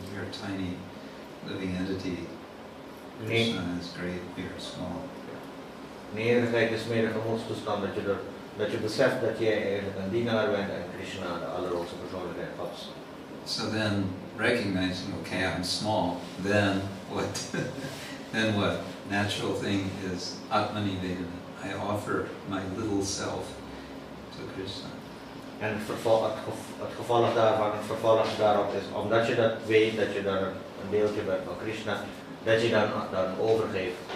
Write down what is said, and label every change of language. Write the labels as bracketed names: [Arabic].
[English] We're a tiny living entity. Krishna is great, we are small. [Dutch] Nederigheid is meer een gemoedstoestand dat je beseft dat jij eigenlijk een dienaar bent en Krishna de allerhoogste persoonlijkheid was. [English] So then recognizing, okay, I'm small, then what? Then what? Natural thing is Atmanivedana. I offer my little self to Krishna. [Dutch] En het gevolg daarvan, het vervolg daarop is, omdat je dat weet, dat je dan een deeltje bent van Krishna, dat je dan overgeeft.